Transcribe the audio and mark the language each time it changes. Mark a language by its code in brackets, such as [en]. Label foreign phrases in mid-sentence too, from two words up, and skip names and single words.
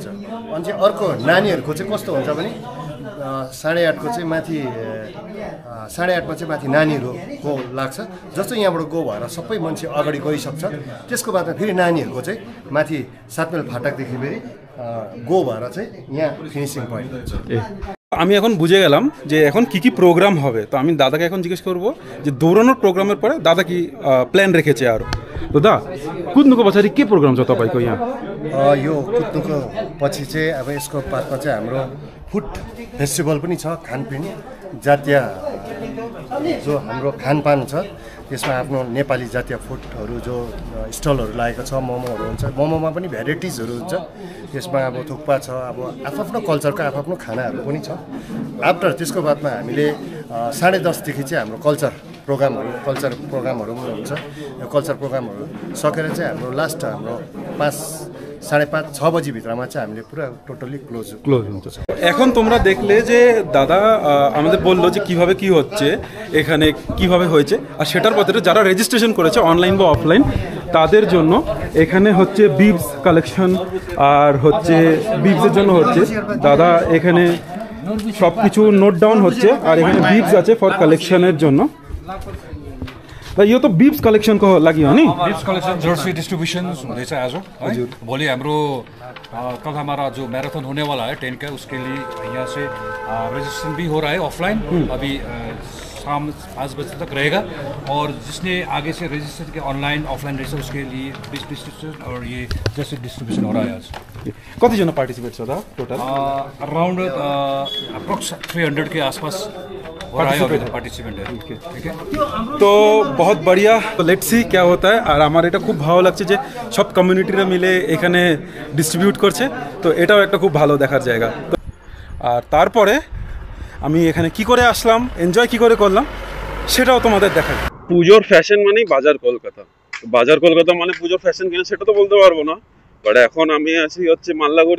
[ne] अनि चाहिँ अर्को नानीहरूको चाहिँ कस्तो हुन्छ भने 8:30को चाहिँ माथि 8:30मा चाहिँ माथि नानीहरूको लाग्छ। जस्तो यहाँबाट गो भएर सबै मान्छे अगाडि गइसक्छ, त्यसको बादमा फेरि नानीहरूको चाहिँ माथि 7 माइल फाटकदेखि फेरि गो भएर चाहिँ यहाँ [en] finishing point [ne] हुन्छ। [bn] আমি এখন বুঝে গেলাম যে এখন কি কি প্রোগ্রাম হবে। তো আমি দাদাকে এখন জিজ্ঞেস করবো যে দৌড়ানোর প্রোগ্রামের পরে दादा কি प्लान রেখেছে আর। তো दा, [ne] कुद्नुको पछाडि के प्रोग्राम छ तपाईँको यहाँ? यो कुद्नुको पछि चाहिँ अब यसको पार्कमा चाहिँ हाम्रो [en] food festival [ne] पनि छ। खानपिन जातीय जो हाम्रो खानपान छ, त्यसमा आफ्नो नेपाली जातीय फुडहरू जो स्टलहरू लागेको छ। मोमोहरू हुन्छ, मोमोमा पनि भेराइटिजहरू हुन्छ। त्यसमा अब थुक्पा छ, अब आफ्नो कल्चरको आफ्नो खानाहरू पनि छ। आफ्टर त्यसको बादमा हामीले 10:30देखि चाहिँ हाम्रो [en] culture programs [ne] पनि हुन्छ। यो [en] culture programs [ne] सकेर चाहिँ हाम्रो लास्ट हाम्रो 5, 5:30, 6 बजी भित्रमा चाहिँ हामीले পুরো [en] totally close [bn] হচ্ছে। এখন তোমরা দেখলে যে দাদা আমাদের বললো যে কিভাবে কি হচ্ছে এখানে, কিভাবে হয়েছে, আর সেটার পরে যারা রেজিস্ট্রেশন করেছে অনলাইন বা অফলাইন তাদের জন্য এখানে হচ্ছে [en] bibs collection, [bn] আর হচ্ছে বিবসের জন্য হচ্ছে দাদা এখানে সব কিছু [en] note down [bn] হচ্ছে। আর এখানে বিবস আছে [en] for collection [bn] জন্য। [ne] यो तो [en] bibs collection [ne] को लागि हो नि? [en] bibs collection jersey distribution [ne] हुँदैछ आज। हजुर, भोलि हाम्रो कलकत्तामा [hi] जो मैराथन होने वाला है 10 का, उसके लिए यहाँ से रजिस्ट्रेशन भी हो रहा है ऑफलाइन। अभी शाम 5 बजे तक रहेगा। और जिसने आगे से रजिस्टर किया [en] online offline register, [hi] उसके लिए [en] bibs distribution [hi] और ये [en] jersey distribution [hi] हो रहा है आज। [ne] कतिजना पार्टिसिपेट छ दा टोटल? [en] around approx [hi] 300 के आसपास पार्टिसिपेंट है। ठीक है, तो बहुत बढ़िया। [en] let's see [hi] क्या होता है। [bn] আর আমার এটা খুব ভালো লাগছে যে সব কমিউনিটিরা মিলে এখানে ডিস্ট্রিবিউট করছে। তো এটাও একটা খুব ভালো দেখার জায়গা। আর তারপরে আমি এখানে কি করে আসলাম, এনজয় কি করে করলাম সেটাও তোমাদের দেখাই। পুজোর ফ্যাশন মানেই বাজার কলকাতা। বাজার কলকাতা মানে পুজোর ফ্যাশন কিনা সেটা তো বলতে পারবো না, বাট এখন আমি আছি হচ্ছে মাল্লাগড়ি।